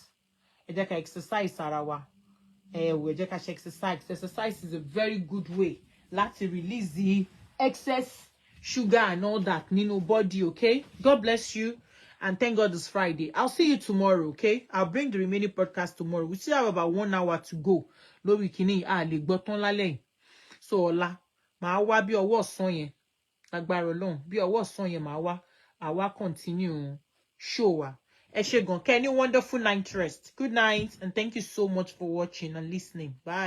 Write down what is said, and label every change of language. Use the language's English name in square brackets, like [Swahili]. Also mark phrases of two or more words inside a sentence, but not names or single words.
[English] Exercise is a very good way to release the excess sugar and all that in your body, okay? God bless you. And thank God it's Friday. I'll see you tomorrow, okay? I'll bring the remaining podcast tomorrow. We still have about 1 hour to go. [Yoruba] Lórí kíní lè gbọ́ tán lálẹ́. So ọ̀la, màá wá bí ọwọ́ ọ̀sán yẹn. Lágbára Ọlọ́run, bí ọwọ́ ọ̀sán yẹn màá wá. Àwa [English] continue show [Yoruba] wa. Ẹ ṣé gan. Kẹ́ ní [English] wonderful night rest. Good night, and thank you so much for watching and listening. Bye.